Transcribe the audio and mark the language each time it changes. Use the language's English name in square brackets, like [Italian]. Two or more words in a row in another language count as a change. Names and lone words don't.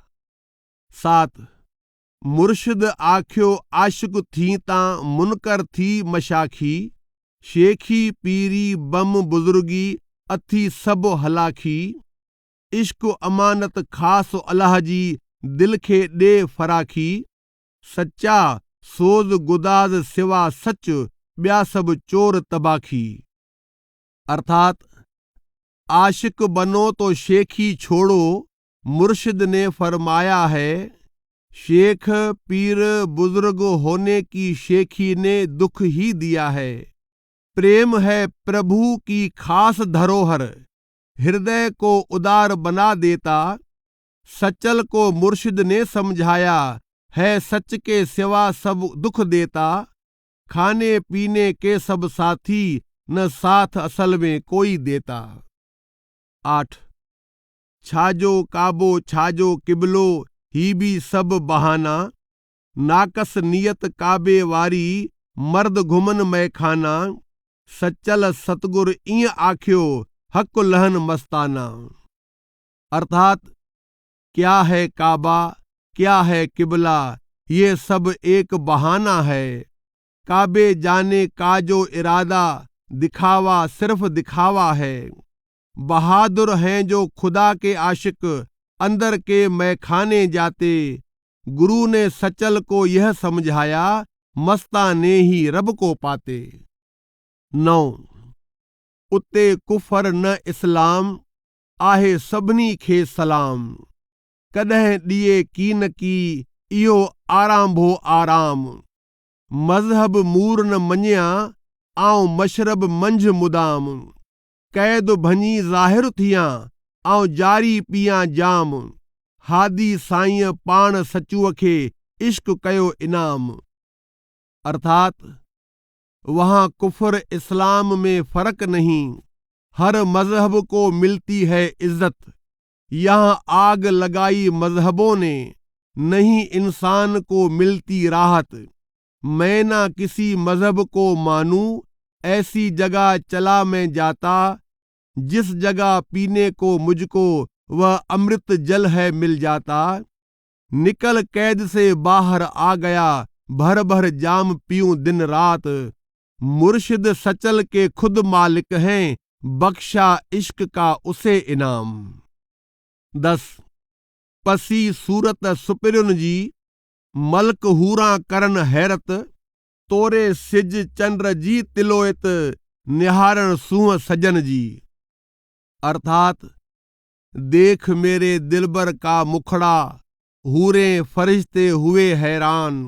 [Sindhi] 7 मुर्शिद आख्यो आशिक थी तां मुनकर थी मशाखी, शेखी पीरी बम बुजुर्गी अथी सब हलाखी। इश्क अमानत खास अल्लाह जी दिल खे ॾे फराखी, सच्चा सोज़ गुदाज़ सिवा सच ॿिया सब चोर तबाखी। [Hindi] अर्थात आशिक बनो तो शेखी छोड़ो, मुर्शिद ने फरमाया है। शेख पीर बुजुर्ग होने की शेखी ने दुख ही दिया है। प्रेम है प्रभु की खास धरोहर, हृदय को उदार बना देता। सचल को मुर्शिद ने समझाया है, सच के सिवा सब दुख देता। खाने पीने के सब साथी, न साथ असल में कोई देता। [Sindhi] 8 छाजो काबो छाजो किबलो, ही भी सब बहाना। नाकस नियत काबे वारी, मर्द घुमन मैखाना। सचल सतगुर ईं आख्यो, हक लहन मस्ताना। [Hindi] अर्थात क्या है काबा, क्या है किबला, ये सब एक बहाना है। काबे जाने का जो इरादा, दिखावा सिर्फ दिखावा है। बहादुर हैं जो खुदा के आशिक, अंदर के मैखाने जाते। गुरु ने सचल को यह समझाया, मस्ताने ही रब को पाते। [Sindhi] 9 उते कुफर न इस्लाम, आहे सभिनी खे सलाम। कॾहिं ॾिए की न की, इहो आराम भो आराम। मज़हब मूर न मञिया, आऊं मशरब मंझि मुदाम। क़ैद भञी ज़ाहिर थियां, आऊं जारी पियां जाम। हादी साईं पाण सचूअ खे, इश्क कयो इनाम। [Hindi] अर्थात वहाँ कुफर इस्लाम में फर्क नहीं, हर मजहब को मिलती है इज्जत। यहाँ आग लगाई मजहबों ने, नहीं इंसान को मिलती राहत। मैं ना किसी मजहब को मानूं, ऐसी जगह चला मैं जाता। जिस जगह पीने को मुझको, वह अमृत जल है मिल जाता। निकल कैद से बाहर आ गया, भर भर जाम पीऊं दिन रात। मुर्शिद सचल के खुद मालिक हैं, बख्शा इश्क का उसे इनाम। [Sindhi] 10 पसी सूरत सुपिरियुनि जी, मल्क हूरां करन हैरत। तोरे सिज चंद्र जी तिलोयत, निहारण सूंह सजन जी। [Hindi] अर्थात देख मेरे दिलबर का मुखड़ा, हूरे फरिश्ते हुए हैरान।